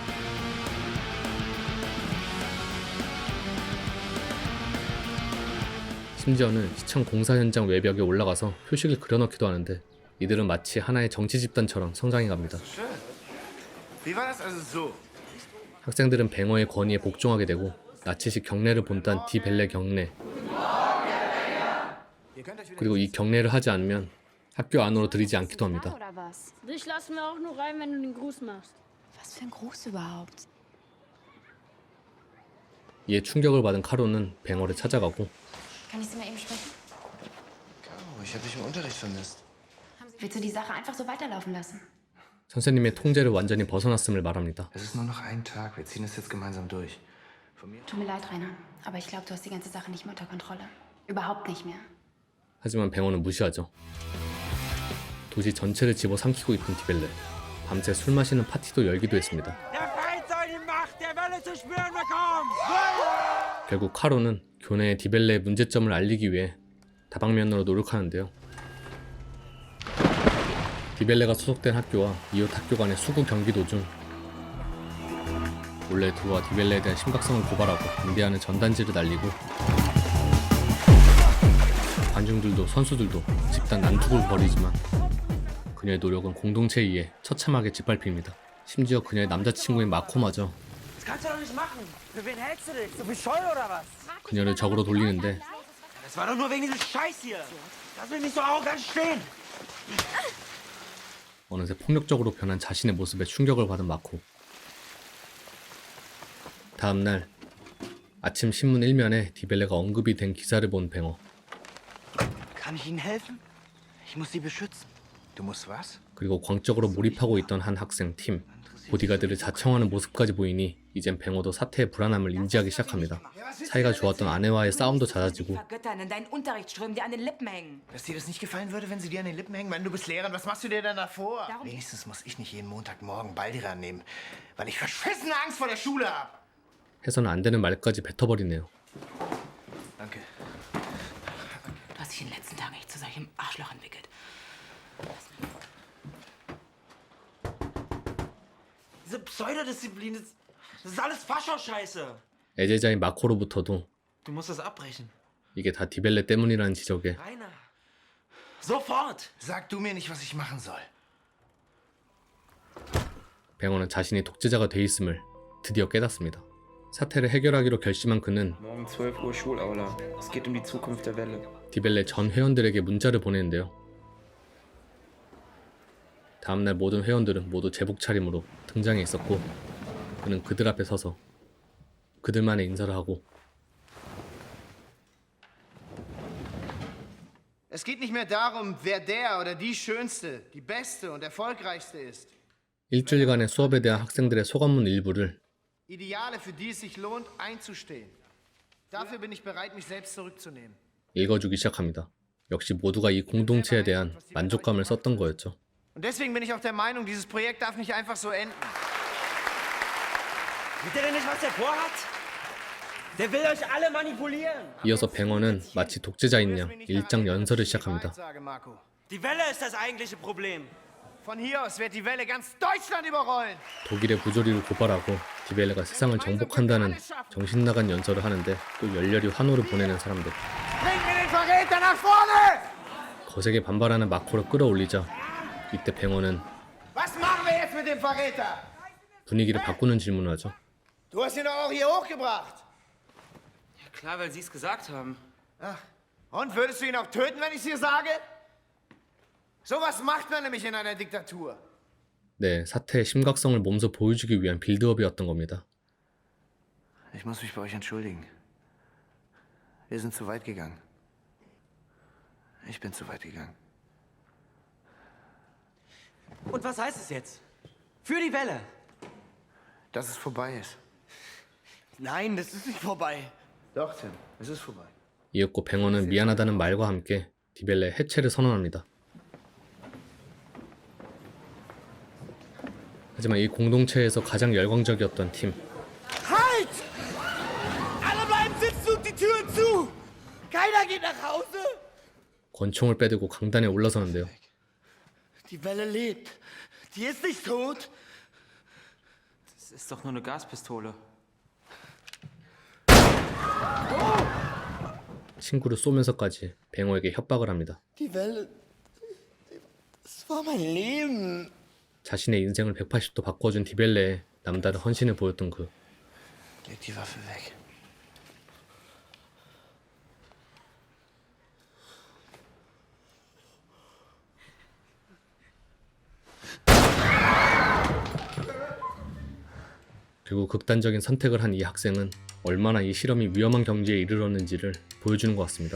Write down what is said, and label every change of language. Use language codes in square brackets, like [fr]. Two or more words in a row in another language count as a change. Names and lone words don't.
[ko] 심지어는 시청 공사 현장 외벽에 올라가서 표식을 그려넣기도 하는데 이들은 마치 하나의 정치 집단처럼 성장해 갑니다. [de] Schön. Wie war das also so? [ko] 학생들은 뱅어의 권위에 복종하게 되고 나치식 경례를 본단 디벨레 경례, [de] Ihr könnt euch wieder [ko] 그리고 이 경례를 하지 않으면 학교 안으로 들이지 않기도 합니다. [de] Oder was? Dich lassen wir auch nur rein, wenn du den Gruß machst. Was für ein Gruß überhaupt? [ko] 이에 충격을 받은 카로는 뱅어를 찾아가고 [de] Kann ich Sie mal eben sprechen? Caro, ich habe dich im Unterricht vermisst. Willst du die Sache einfach so weiterlaufen lassen? [ko] 선생님의 통제를 완전히 벗어났음을 말합니다. [de] Es ist nur noch ein Tag, wir ziehen es jetzt gemeinsam durch. Von mir. Tut mir leid, Rainer. Aber ich glaube, du hast die ganze Sache nicht mehr unter Kontrolle. Überhaupt nicht mehr. [ko] 하지만 뱅어는 무시하죠. 도시 전체를 집어삼키고 있던 디벨레. 밤새 술 마시는 파티도 열기도 했습니다. 결국 카로는 교내에 디벨레의 문제점을 알리기 위해 다방면으로 노력하는데요. 디벨레가 소속된 학교와 이웃 학교 간의 수구 경기 도중 몰래 들어와 디벨레에 대한 심각성을 고발하고 반대하는 전단지를 날리고 관중들도 선수들도 집단 난투를 벌이지만 그녀의 노력은 공동체에 의해 처참하게 짓밟힙니다. 심지어 그녀의 남자친구인 마코마저 [de] Das kannst du doch nicht machen. Für wen hältst du dich? So bescheuert oder was? [ko] 그녀를 적으로 돌리는데 [de] Das war doch nur wegen diesem Scheiß hier. Lass mich nicht so arrogant stehen. [ko] 어느새 폭력적으로 변한 자신의 모습에 충격을 받은 마코. 다음날 아침 신문 1면에 디벨레가 언급이 된 기사를 본 뱅어. [de] Kann ich Ihnen helfen? Ich muss Sie beschützen. Du musst was? [ko] 그리고 광적으로 몰입하고 있던 한 학생 팀. 보디가드를 자청하는 모습까지 보이니 이젠 뱅어도 사태의 불안함을 인지하기 시작합니다. 사이가 좋았던 아내와의 싸움도 잦아지고 [de] Vergöttern, in deinen Unterrichtsströmen dir an den Lippen hängen. Dass dir das nicht gefallen würde, wenn sie dir an den Lippen hängen? Mann, du bist Lehrerin, was machst du dir denn da vor? Wenigstens muss ich nicht jeden Montagmorgen Baldiran nehmen, weil ich verschissene Angst vor der Schule habe. [ko] 해서는 안 되는 말까지 뱉어버리네요. [de] Danke. Du hast dich in den letzten Tagen echt zu solchem Arschloch entwickelt. Diese Pseudodisziplin, das ist alles Fascho-Scheiße. [ko] 애제자인 마코로부터도 [de] Du musst das abbrechen. [ko] 이게 다 디벨레 때문이라는 지적에 [de] Rainer. Sofort. Sag du mir nicht, was ich machen soll. [ko] 뱅어는 자신이 독재자가 돼 있음을 드디어 깨닫습니다. 사태를 해결하기로 결심한 그는 [de] Morgen 12 Uhr Schulaula. Es geht die Zukunft der Welle. [ko] 디벨레 전 회원들에게 문자를 보내는데요. 다음날 모든 회원들은 모두 제복 차림으로 등장해 있었고 그는 그들 앞에 서서 그들만의 인사를 하고 [de] Es geht nicht mehr darum, wer der oder die schönste, die beste und erfolgreichste ist. [ko] 일주일간의 수업에 대한 학생들의 소감문 일부를 [de] Ideale, für die es sich lohnt, einzustehen. Dafür bin ich bereit, mich selbst zurückzunehmen. [ko] 읽어주기 시작합니다. 역시 모두가 이 공동체에 대한 만족감을 썼던 거였죠. [de] Und deswegen bin ich auch der Meinung, dieses Projekt darf nicht einfach so enden. Sieht ihr denn nicht, was er vorhat? Der will euch alle manipulieren. [ko] 이어서 뱅어는 마치 독재자인 양 일장 연설을 시작합니다. [de] Die Welle ist das eigentliche Problem. Von hier aus wird die Welle ganz Deutschland überrollen. [ko] 독일의 부조리를 고발하고 디벨레가 세상을 정복한다는 정신나간 연설을 하는데 또 열렬히 환호를 보내는 사람들. [de] Bring mir den Verräter nach vorne! [ko] 거세게 반발하는 마코를 끌어올리자 이때 뱅어는 [de] Was machen wir jetzt mit dem Verräter? [ko] 분위기를 바꾸는 질문을 하죠. [de] Du hast ihn doch auch hier hochgebracht. Ja, klar, weil sie es gesagt haben. Ach, und würdest du ihn auch töten, wenn ich es dir sage? Sowas macht man nämlich in einer Diktatur. [ko] 네, 사태의 심각성을 몸소 보여주기 위한 빌드업이었던 겁니다. [de] Ich muss mich bei euch entschuldigen. Wir sind zu weit gegangen. Ich bin zu weit gegangen. Und was heißt es jetzt? Für die Welle. Dass es vorbei ist. Nein, das ist nicht vorbei. Doch, Tim, es ist vorbei. [ko] 이윽고 뱅어는 미안하다는 말과 함께 디벨레의 해체를 선언합니다. 하지만 이 공동체에서 가장 열광적이었던 팀, [de] Halt! Alle bleiben sitzen und die Türen zu! Keiner geht nach Hause! [ko] 권총을 빼들고 강단에 올라서는데요. [de] Die Welle lebt. Die ist nicht tot. Das ist doch nur eine Gaspistole. [ko] 친구를 쏘면서까지 뱅어에게 협박을 합니다. [de] Die Welle. Das war mein Leben. [ko] 자신의 인생을 180도 바꿔준 디벨레에 남다른 헌신을 보였던 그. [de] Leg die Waffe weg. [ko] 결국 극단적인 선택을 한 이 학생은 얼마나 이 실험이 위험한 경지에 이르렀는지를 보여주는 것 같습니다.